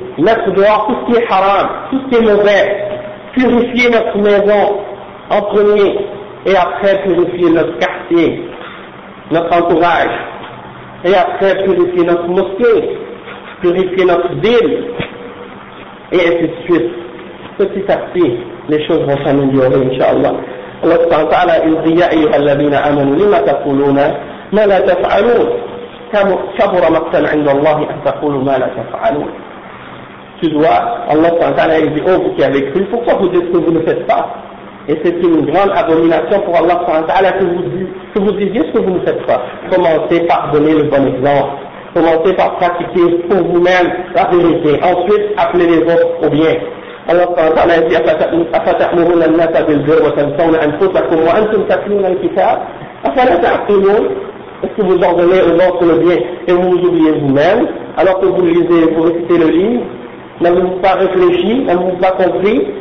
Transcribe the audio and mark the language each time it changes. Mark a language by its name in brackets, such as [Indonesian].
[French] Mettre dehors tout ce qui est haram, tout ce qui est mauvais. Purifier notre maison en premier et après purifier notre quartier, notre entourage. Et après purifier notre mosquée, purifier notre ville. Et ainsi de suite. Petit à petit, les choses vont s'améliorer, Inch'Allah. [Arabic] الله سبحانه وتعالى إذ يا أيها الذين آمنوا لما تقولون ما لا تفعلون كبر مقتا عند الله أن تقولوا ما لا تفعلون تدوى الله سبحانه وتعالى إذ يقول لك [French] avec lui pourquoi vous dites que vous ne faites pas et c'est une grande abomination pour Allah [Arabic] سبحانه وتعالى [French] que vous disiez que vous ne faites pas. Commencez par donner le bon exemple, commencez par pratiquer pour vous-même la vérité, ensuite appelez les autres au bien. [Arabic] الله سبحانه وتعالى يقول أفتأمرون الناس بالبر وتنسون أنفسكم وأنتم تتلون الكتاب أفلا تعقلون [French] est-ce que vous ordonnez aux autres le bien et vous oubliez vous-même alors que vous lisez et vous récitez le livre, n'avez-vous pas réfléchi, n'avez-vous pas compris?